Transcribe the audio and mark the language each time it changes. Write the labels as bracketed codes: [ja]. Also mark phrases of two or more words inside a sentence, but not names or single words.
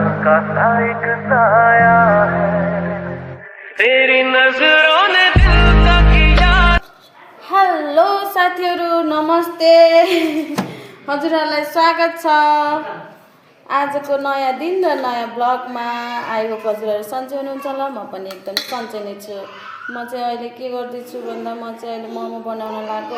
[hi] सा एक साया है तेरी नजरों ने दिल का किया। [ne] हेलो साथीहरु नमस्ते हजुरहरुलाई स्वागत छ आजको नयाँ दिन र नयाँ ब्लगमा। [en] I hope [ne] हजुरहरु सन्चै हुनुहुन्छ होला। म पनि एकदम सन्चै नै छु। म चाहिँ अहिले के गर्दैछु भन्दा म चाहिँ अहिले मोमो बनाउन लाग्यो।